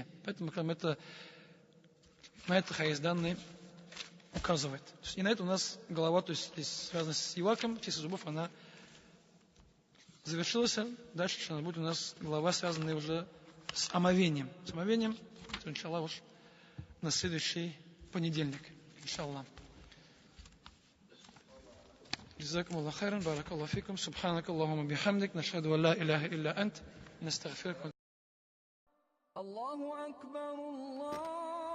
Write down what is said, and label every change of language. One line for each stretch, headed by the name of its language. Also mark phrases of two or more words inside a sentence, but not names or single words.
Russian: Поэтому на это хадис данный указывает. И на это у нас голова, то есть связана с иваком, чистка зубов, она завершилась. Дальше будет у нас голова, связанная уже с омовением. С омовением, иншаллах, уж на следующий понедельник. Иншаллах.
Arabic: جزاكم الله خيرا بارك الله فيكم سبحانك اللهم وبحمدك نشهد أن لا إله إلا أنت نستغفرك الله أكبر الله